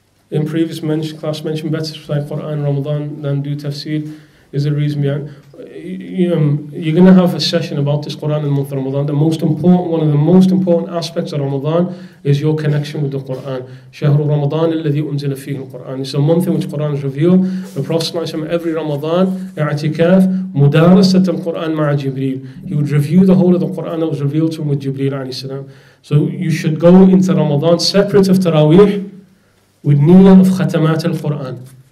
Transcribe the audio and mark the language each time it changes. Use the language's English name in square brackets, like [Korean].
[English] In previous class mentioned better to recite Quran Ramadan than do tafsir. Is the reason behind. You're going to have a session about this Quran in the month of Ramadan. One of the most important aspects of Ramadan is your connection with the Quran. [Arabic] شهر رمضان الذي أنزل فيه القرآن. [English] It's a month in which Quran is revealed. The Prophet ﷺ, every Ramadan, i'tikaf, [Arabic] mudarasat al-Quran ma'a Jibreel. [English] He would review the whole of the Quran that was revealed to him with Jibreel alayhi salam. So you should go into Ramadan separate of Taraweeh with niyyah of khatamat al-Quran.